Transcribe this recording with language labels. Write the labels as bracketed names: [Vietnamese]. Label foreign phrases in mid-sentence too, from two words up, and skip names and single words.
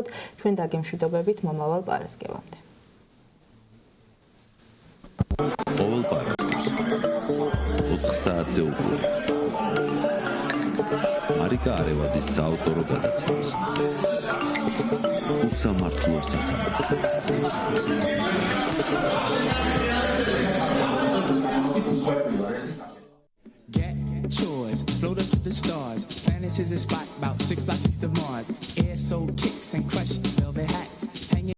[Georgian] ჩვენ დაგემშვიდობებით მომავალ პარასკევამდე. ყოველ პარასკევს 4 საათზე უყურებთ მარიკა არევაძის საავტორო გადაცემას. უსამართლო სასამართლო. [English] Get yours, float up to the stars. Planets is a spot about 6 blocks east of Mars. Air so kicks and crush velvet hats. Hanging